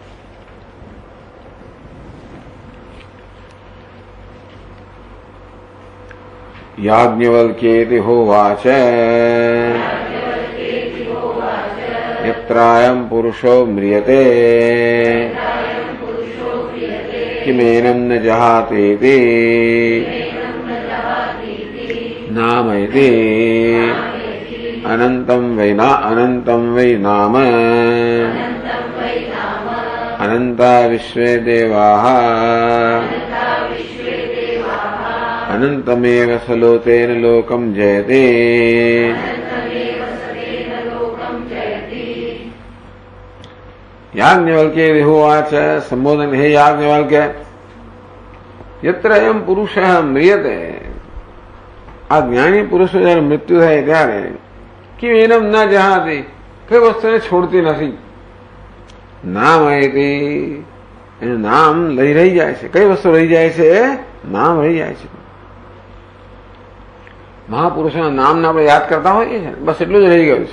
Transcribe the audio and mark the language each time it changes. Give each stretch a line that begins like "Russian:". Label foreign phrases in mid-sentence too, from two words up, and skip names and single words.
Sanskrit: याज्ञवल्क्येति होवाच यत्रायं पुरुषो म्रियते किमेनं न जहातीति नामैति अनन्तं वै नाम अनन्ता विश्वे देवाः अनन्तमेव सलोतेन लोकं जयते। याज्ञवल्क्य होवाच संबोधन, हे याज्ञवल्क्य, यत्र अयं पुरुषः म्रियते,
Gujarati: આ જ્ઞાની પુરુષ जયારે મૃત્યુ થાય ત્યારે કે
Sanskrit: एनं न जहाति,
Gujarati: કઈ વસ્તુને છોડતી નથી. નામ આયતી, એનું નામ રહી જાય છે. કઈ વસ્તુ રહી જાય છે? નામ રહી જાય છે. મહાપુરુષોના નામને આપણે યાદ કરતા હોઈએ છીએ, બસ એટલું જ રહી ગયું છે.